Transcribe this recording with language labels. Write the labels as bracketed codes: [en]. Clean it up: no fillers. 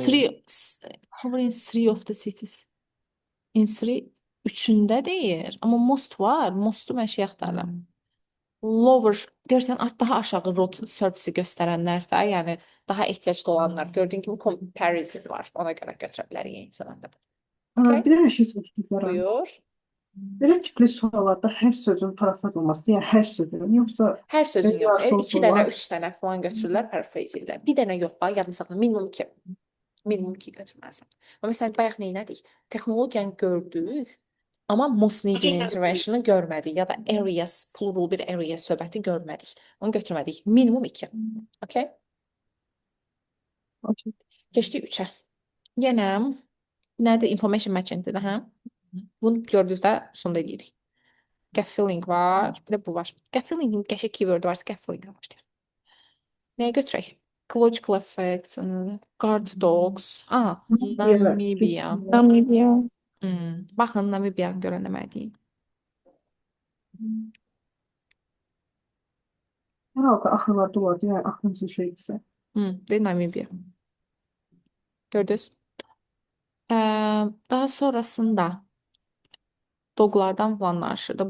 [en] Three, how in three of the cities? In three, [az] üçündə deyir. Amma most var. Mostu mən şey axtarıram. Lower, görsən daha aşağı [en] road surface [az] göstərənlər də, yəni daha ehtiyaclı olanlar. Gördüyün kimi comparison var. Ona görə götürə bilərik eyni zamanda. [en] Okay. [az] Bir de şey soruşdular. Buyur. Belə tipli suallarda hər sözün parafraz olması, yəni hər sözün, yoxsa Hər sözün yox. Yazılı 2 dənə, var. 3 dənə falan götürürlər, paraphrase edirlər. Bir dənə yox, bax, yadını saxla, minimum 2. Minimum 2 götürməlisən. Amma məsələn, bayaq nə etdik? Texnologiyanı gördük, amma [en] most needed intervention'ı [az] görmədik ya da areas, plural bir area söhbəti görmədik. Onu götürmədik. Minimum 2. [en] Okay? [az] Keçdik 3-ə. Yenə Nədir? Information matching'dir də, hə? Bunu gördünüz də, sonda deyirik. Scaffolding var, bir də bu var. Scaffoldingin qəşəng keyword var, scaffolding'ə başlayır. Nəyə götürək? [en] Ecological effects, guard dogs. Namibia. Namibia. [az] Baxın, Namibia görən nə deməkdir? Hər halda axırlarda olardı, yəni axırıncı şeydirsə. De Namibia. Gördünüz? Daha sonrasında doglardan falan danışırdı.